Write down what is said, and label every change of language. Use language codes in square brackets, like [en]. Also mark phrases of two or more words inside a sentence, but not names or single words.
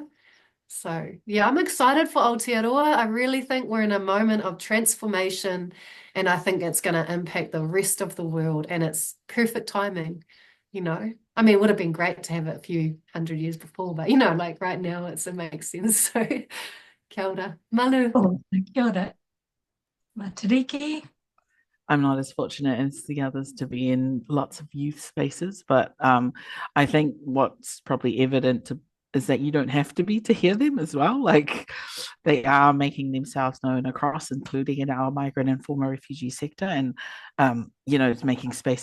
[en] So yeah, I'm excited for Aotearoa. I really think we're in a moment of transformation, and I think it's going to impact the rest of the world, and it's perfect timing, you know. I mean, it would have been great to have it a few hundred years before, but you know, like right now it makes sense. [mi] So kia ora. Malu. Oh, kia ora. Matariki. [en] I'm not as fortunate as the others to be in lots of youth spaces, but I think what's probably evident is that you don't have to be to hear them as well. Like, they are making themselves known across, including in our migrant and former refugee sector, and you know, it's making space.